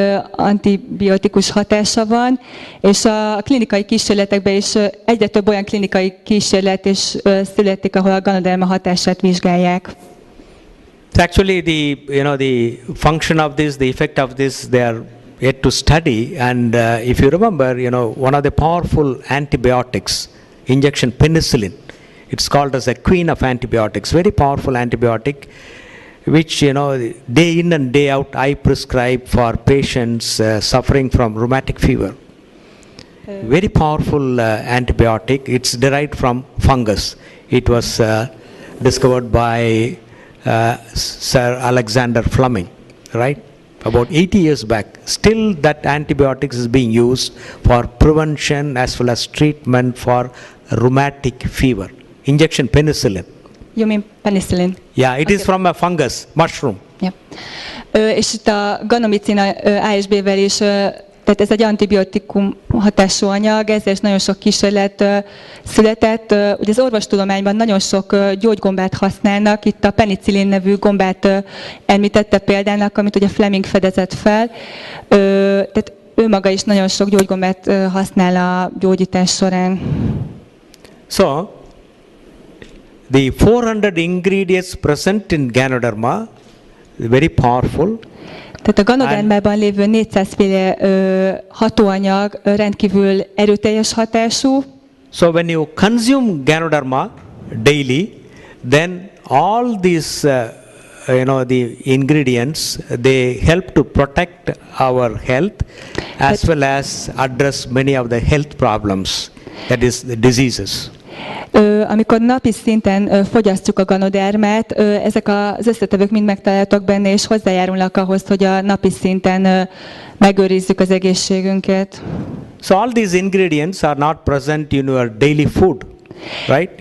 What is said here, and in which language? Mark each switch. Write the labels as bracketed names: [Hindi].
[Hungarian] antibiotikus hatása van, és a klinikai kísérletekben is egyre több olyan klinikai kísérlet is születik, ahol a ganoderma hatását vizsgálják. [English] So actually the function of this, the effect of this, they are yet to study, and if you remember, one of the powerful antibiotics, injection penicillin, it's called as a queen of antibiotics, very powerful antibiotic, which day in and day out I prescribe for patients suffering from rheumatic fever. Very powerful antibiotic. It's derived from fungus. It was discovered by Sir Alexander Fleming, right? About 80 years back. Still that antibiotics is being used for prevention as well as treatment for rheumatic fever. Injection penicillin. You mean penicillin? Yeah, it is from a fungus, mushroom. Yeah. [Hungarian] És itt a ganomicin A és B-vel is, tehát ez egy antibiotikum hatású anyag, ezzel is nagyon sok kísérlet született. Ugye az orvostudományban nagyon sok gyógygombát használnak, itt a penicillin nevű gombát említette példának, amit ugye Fleming fedezett fel. Tehát ő maga is nagyon sok gyógygombát használ a gyógyítás során. [English] So, the 400 ingredients present in Ganoderma, very powerful. [Hungarian] Tehát a ganodermában lévő 400 féle hatóanyag rendkívül erőteljes hatású. [English] So when you consume Ganoderma daily, then all these the ingredients, they help to protect our health as well as address many of the health problems, that is the diseases. [Hungarian] Amikor napi szinten fogyasztjuk a ganodermát, ezek az összetevők mind megtalálhatók benne, és hozzájárulnak ahhoz, hogy a napi szinten megőrizzük az egészségünket. [English] So all these ingredients are not present in your daily food, right?